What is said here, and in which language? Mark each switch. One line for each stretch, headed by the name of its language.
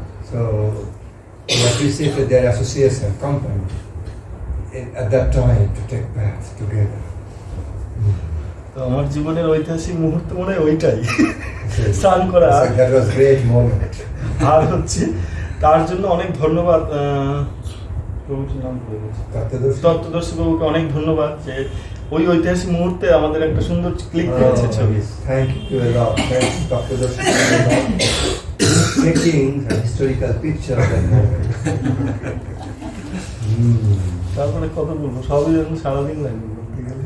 English: So we appreciated their association, company, at that time to take bath together.
Bangla: তো আমার জীবনের ঐতিহাসিক মুহূর্ত মনে হয় ওইটাই, স্নান করা।
English: That was great moment.
Bangla: আর হচ্ছে তার জন্য অনেক ধন্যবাদ প্রভুর নাম ভুলে গেছি, তত্ত্বদর্শী প্রভুকে অনেক ধন্যবাদ যে ওই ঐতিহাসিক মুহূর্তে আমাদের একটা সুন্দর ক্লিক করেছে ছবি।
English: Thank you a lot. Thank you, Dr. Darshi, taking a historical picture of that moment.
Bangla: তারপরে কত বলবো, সবই এখন সারাদিন লাগবে বলতে গেলে।